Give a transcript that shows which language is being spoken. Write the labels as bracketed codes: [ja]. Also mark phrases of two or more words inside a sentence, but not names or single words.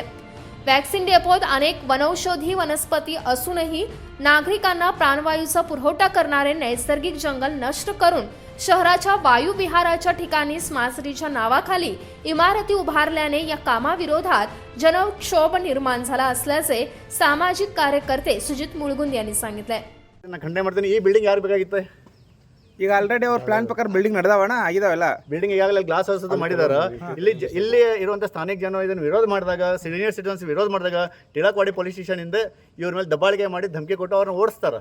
[mr] वॅक्सिन डेपोत अनेक वनौषधी वनस्पती असूनही नागरिकांना प्राणवायूचा पुरवठा करणारे नैसर्गिक जंगल नष्ट करून शहराच्या वायुविहाराच्या ठिकाणी स्मार्ट सिटीच्या नावाखाली इमारती उभारल्याने या कामाविरोधात जनक्षोभ निर्माण झाला असल्याचे सामाजिक कार्यकर्ते सुजित मुळगुंद यांनी सांगितले। [kn] ಖಂಡನೆ ಮಾಡ್ತೀನಿ। ಈ ಬಿಲ್ಡಿಂಗ್ ಯಾರು ಬೇಕಾಗಿತ್ತು? ಈಗ ಆಲ್ರೆಡಿ ಅವ್ರ ಪ್ಲಾನ್ ಪ್ರಕಾರ ಬಿಲ್ಡಿಂಗ್ ನಡೆದಾವಣ್ಣ, ಆಗಿದಾವೆಲ್ಲ ಬಿಲ್ಡಿಂಗ್ ಈಗಾಗಲೇ ಗ್ಲಾಸ್ ಹೌಸ್ ಮಾಡಿದಾರ। ಇಲ್ಲಿ ಇರುವಂತ ಸ್ಥಾನಿಕ ಜನ ಇದನ್ನು ವಿರೋಧ ಮಾಡಿದಾಗ, ಸೀನಿಯರ್ ಸಿಟಿಜನ್ಸ್ ವಿರೋಧ ಮಾಡಿದಾಗ ಟಿಳಕವಾಡಿ ಪೊಲೀಸ್ ಸ್ಟೇಷನ್ ಇಂದ ಇವ್ರ ಮೇಲೆ ದಬ್ಬಾಳಿಕೆ ಮಾಡಿ ಧಮಕಿ ಕೊಟ್ಟು ಅವ್ರನ್ನ ಓಡಿಸ್ತಾರೆ।